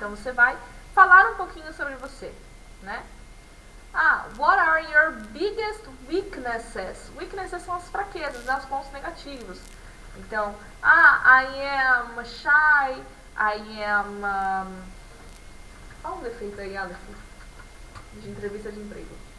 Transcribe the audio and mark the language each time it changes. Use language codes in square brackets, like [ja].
[pt] Então, você vai falar um pouquinho sobre você, né? [en] What are your biggest weaknesses? [pt] Weaknesses são as fraquezas, né? Os pontos negativos. Então, [en] I am shy, I am... [pt] Qual o defeito aí, Aleph? De entrevista de emprego.